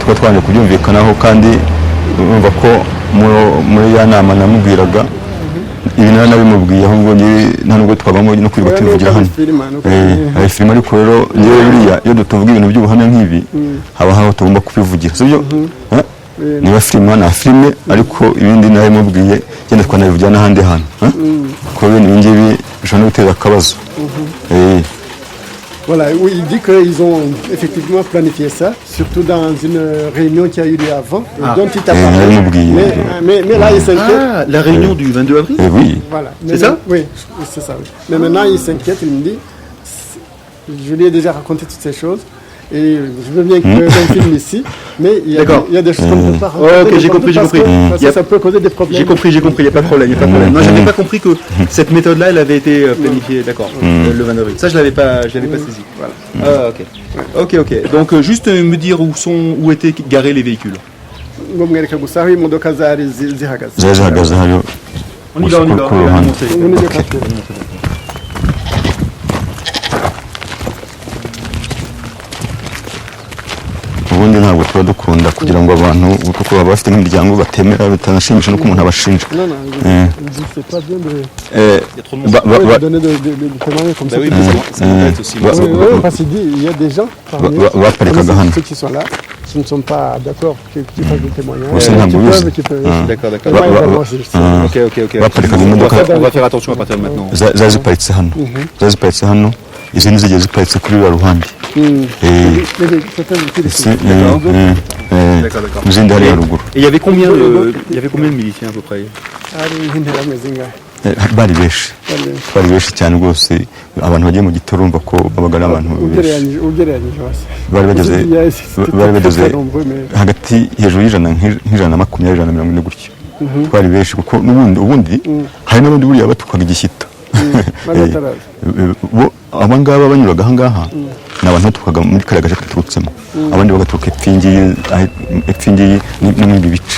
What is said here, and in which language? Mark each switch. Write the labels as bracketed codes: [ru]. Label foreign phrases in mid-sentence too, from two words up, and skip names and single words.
[rw] tukaba twanje kubyumvikanaho kandi urumva ko muri ya nama namubwiraga ibi nari nabimubwiye ahubwo nta nubwo twagomba no kwirirwa tubivugira hano hari filime ariko rero yewe buriya iyo tuvuga ibintu by'ubuhamya nk'ibi haba aho tugomba kubivugira sibyo niba filime na filime ariko ibindi nabimubwiye genda twanabivugira n'ahandi hantu kuko bene ibi ngibi bishobora no guteza akabazo. [fr] Voilà, oui, il dit qu'ils ont effectivement planifié ça, surtout dans une réunion qui a eu lieu avant, dont il t'a parlé. Mais là, il s'inquiète. Ah, la réunion du 22 avril Oui. Voilà. C'est ça? Oui, c'est ça. Oui. Mais maintenant, il s'inquiète, il me dit, je lui ai déjà raconté toutes ces choses, et je veux bien qu'on filme ici, mais il y a des choses qu'on ne peut pas raconter. Ok, j'ai compris. Parce que ça peut causer des problèmes. J'ai compris, il n'y a pas de problème. Non, j'avais pas compris que cette méthode-là, elle avait été planifiée, d'accord, le 22 avril. Ça, je l'avais pas saisi. Voilà. Ah, ok. Donc, juste me dire où étaient garés les véhicules. [rw] ngo mwereka gusa aho imodoka zari zihagaze. Zari zihagaze hariyo. [fr] On y va. [rw] ubundi ntabwo tuba dukunda kugira ngo abantu kuko baba bafite nk'imiryango batemera bitanashimisha no ko umuntu abashinja. [fr] C'est pas bien de donner des témoignages comme ça. Oui, mais ça m'embête aussi. Parce qu'il dit il y a des gens parmi ceux qui sont là qui ne sont pas d'accord qu'ils fassent des témoignages. D'accord. Ok. On va faire attention à partir de maintenant. [rw] Zari ziparitse hano izi ni zigiye ziparitse kuri uriya ruhande. Izindi hariya ruguru. [fr] Et il y avait combien de miliciens à peu près? [rw] Bari benshi cyane rwose abantu bagiye mu gitoro urumva ko babaga ari abantu bari bageze hagati hejuru y'ijana nk'ijana na makumyabiri ijana na mirongo ine gutyo twari benshi kuko ubundi hari n'abandi buriya batukaga igishyita aba ngaba banyuraga aha ngaha ni abantu batukaga muri kariya gace katurutsemo abandi bagaturuka epfingiyi no mu bindi bice.